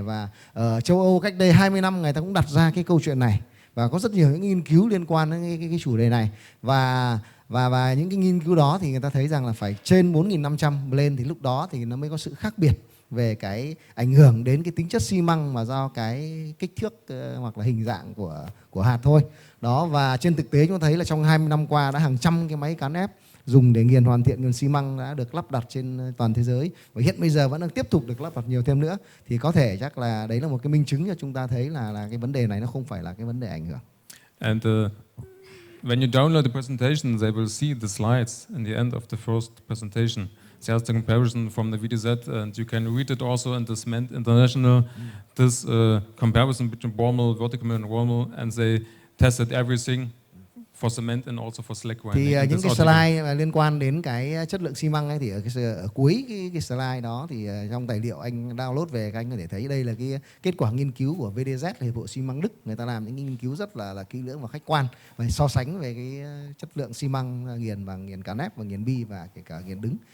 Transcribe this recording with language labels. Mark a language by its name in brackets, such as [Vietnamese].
[Vietnamese] Và ở châu Âu cách đây 20 năm người ta cũng đặt ra cái câu chuyện này và có rất nhiều những nghiên cứu liên quan đến cái chủ đề này, và những cái nghiên cứu đó thì người ta thấy rằng là phải trên 4.500 lên thì lúc đó thì nó mới có sự khác biệt về cái ảnh hưởng đến cái tính chất xi măng mà do cái kích thước hoặc là hình dạng của hạt thôi. Đó, và trên thực tế chúng ta thấy là trong 20 năm qua đã hàng trăm cái máy cán ép dùng để nghiền hoàn thiện nghiền xi măng đã được lắp đặt trên toàn thế giới, và hiện bây giờ vẫn đang tiếp tục được lắp đặt nhiều thêm nữa, thì có thể chắc là đấy là một cái minh chứng cho chúng ta thấy là cái vấn đề này nó không phải là cái vấn đề ảnh hưởng. [English] And when you download the presentation, they will see the slides in the end of the first presentation. There's the comparison from the VDZ, and you can read it also in the Cement International. This comparison between bow mill, vertical mill, and roll mill, and they tested everything for cement and also for slag grinding. [Vietnamese] Thì những cái slide liên quan đến cái chất lượng xi măng ấy thì ở cuối cái slide đó thì trong tài liệu anh download về, các anh có thể thấy đây là cái kết quả nghiên cứu của VDZ, Hiệp hội xi măng Đức. Người ta làm những nghiên cứu rất là kỹ lưỡng và khách quan và so sánh về cái chất lượng xi măng nghiền và nghiền cán ép và nghiền bi và kể cả nghiền đứng.